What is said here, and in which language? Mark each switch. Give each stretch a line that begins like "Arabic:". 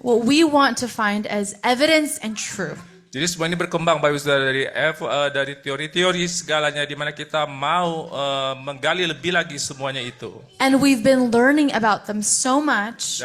English: What we want to find as evidence and truth.
Indonesian: Jadi semua ini berkembang, Bapak Ibu Saudara, dari teori-teori segalanya, di mana kita mau menggali lebih lagi semuanya itu.
English: And we've been learning about them so much.